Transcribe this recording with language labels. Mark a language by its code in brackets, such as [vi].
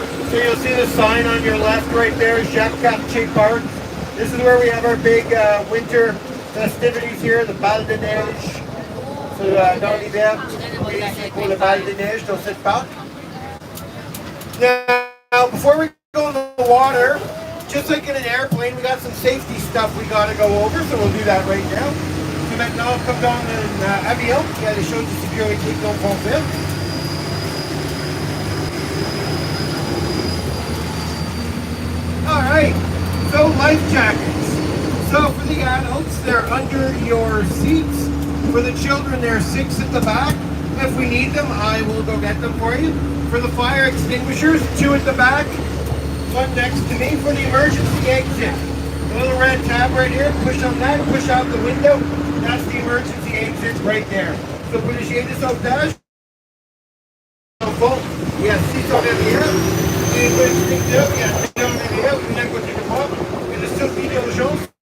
[en] So you'll see the sign on your left right there, Jacques Cartier Park. This is where we have our big winter festivities here, the Bal de Neige. [fr] So dans l'hiver, ici pour le Bal de Neige dans cette parc. [en] Now, before we go in the water, just like in an airplane, we got some safety stuff we got to go over, so we'll do that right now. [fr] So maintenant, comme dans un avion, il y a des choses de sécurité qu'on peut faire. [en] Alright, so life jackets. So for the adults, they're under your seats. For the children, there are 6 at the back. If we need them, I will go get them for you. For the fire extinguishers, 2 at the back, 1 next to me. For the emergency exit, the little red tab right here, push on that, push out the window. That's the emergency exit right there. [fr] So pour les gilets de sauvetage, en fond, il y a 6 en arrière, et pour l'extincteur, il y a 2 en arrière, une à côté de moi, et le sortie d'urgence.